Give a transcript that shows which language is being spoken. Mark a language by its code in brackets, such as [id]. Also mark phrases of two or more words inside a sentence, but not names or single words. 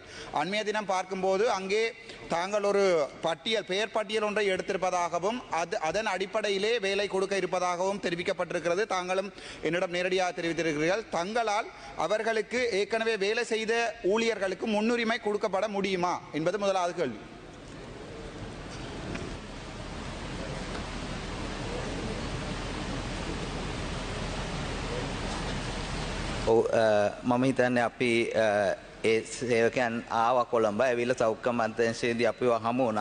[ta] அண்மைய தினம் பார்க்கும்போது அங்கே தாங்கள் ஒரு பெயர் பட்டியல் ஒன்றை எடுத்திருப்பதாகவும் அதன் அடிப்படையிலே வேலை கொடுக்க இருப்பதாகவும் தெரிவிக்கப்பட்டிருக்கிறது. தாங்களும் என்னிடம் நேரடியாக தெரிவித்திருக்கிறீர்கள். தங்களால் அவர்களுக்கு ஏற்கனவே வேலை செய்த ஊழியர்களுக்கு முன்னுரிமை கொடுக்கப்பட முடியுமா என்பது முதலாவது கேள்வி. [si] මම හිතන්නේ අපි ඒ සේවකයන් ආවා කොළඹ ඇවිල්ලා සෞඛ්‍ය මන්ත්‍රාංශයේදී අපිව හමු වුණා.